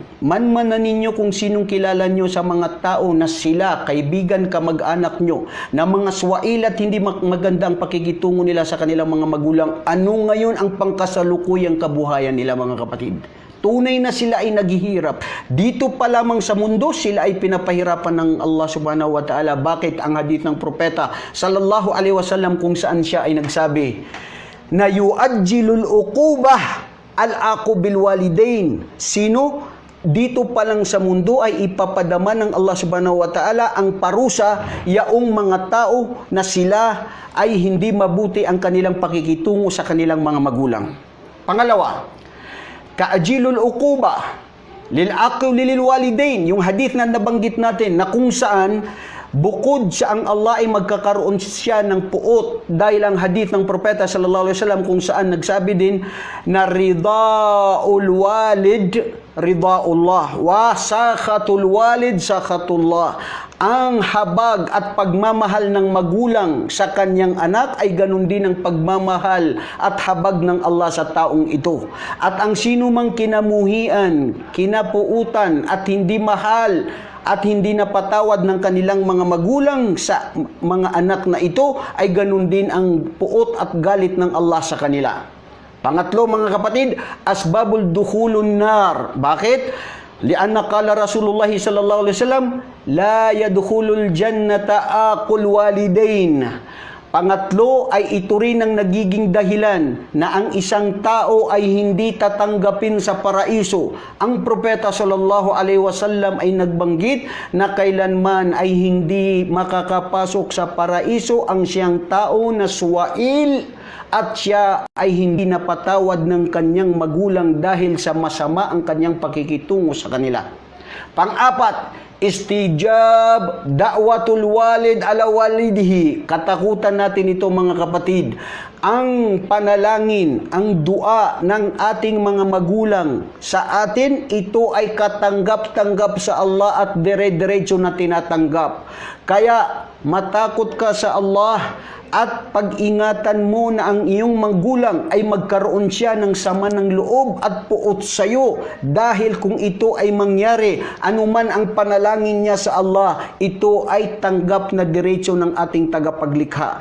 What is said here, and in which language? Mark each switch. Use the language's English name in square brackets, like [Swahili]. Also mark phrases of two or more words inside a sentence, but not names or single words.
[Filipino] Manmanan ninyo kung sinong kilala nyo sa mga tao na sila, kaibigan, kamag-anak nyo, na mga swail at hindi maganda ang pakikitungo nila sa kanilang mga magulang. Ano ngayon ang pangkasalukuyang kabuhayan nila mga kapatid? Tunay na sila ay naghihirap. Dito pa lamang sa mundo, sila ay pinapahirapan ng [Arabic] الله سبحانه وتعالى. [Filipino] Bakit? Ang hadith ng propeta [Arabic] صلى الله عليه وسلم [Filipino] kung saan siya ay nagsabi na [Arabic] يعجل العقوبة العاق بالوالدين. [Filipino] Sino? Dito pa lang sa mundo ay ipapadama ng [Arabic] الله سبحانه وتعالى [Filipino] ang parusa yaong mga tao na sila ay hindi mabuti ang kanilang pakikitungo sa kanilang mga magulang. Pangalawa, [Arabic] تعجيل العقوبة للعاق للوالدين, [Filipino] yung hadith na nabanggit natin na kung saan bukod sa ang Allah ay magkakaroon siya ng puot dahil ang hadith ng propeta [Arabic] صلى الله عليه وسلم [Filipino] kung saan nagsabi din na [Arabic] رضا الوالد رضا الله وسخط الوالد سخط الله. [Filipino] Ang habag at pagmamahal ng magulang sa kanyang anak ay ganun din ang pagmamahal at habag ng Allah sa taong ito. At ang sino mang kinamuhian, kinapuutan at hindi mahal at hindi napatawad ng kanilang mga magulang sa mga anak na ito, ay ganun din ang puot at galit ng Allah sa kanila. Pangatlo mga kapatid, [Arabic] أسباب دخول النار. Bakit? لأن قال رسول الله صلى الله عليه وسلم لا يدخل الجنة عاق الوالدين. [Filipino] Pangatlo ay ito rin ang nagiging dahilan na ang isang tao ay hindi tatanggapin sa paraiso. Ang propeta [Arabic] صلى الله عليه وسلم [Filipino] ay nagbanggit na kailanman ay hindi makakapasok sa paraiso ang siyang tao na swail at siya ay hindi napatawad ng kanyang magulang dahil sa masama ang kanyang pakikitungo sa kanila. Pang-apat, [Arabic] استجابة دعوة الوالد على ولده. [Filipino] Katakutan natin ito mga kapatid. Ang panalangin, ang dua ng ating mga magulang sa atin, ito ay katanggap-tanggap sa Allah at dire-diretso na tinatanggap. Kaya matakot ka sa Allah at pag-ingatan mo na ang iyong magulang ay magkaroon siya ng sama ng loob at puot sa iyo, dahil kung ito ay mangyari, anuman ang panalangin niya sa Allah, ito ay tanggap na diretso ng ating tagapaglikha.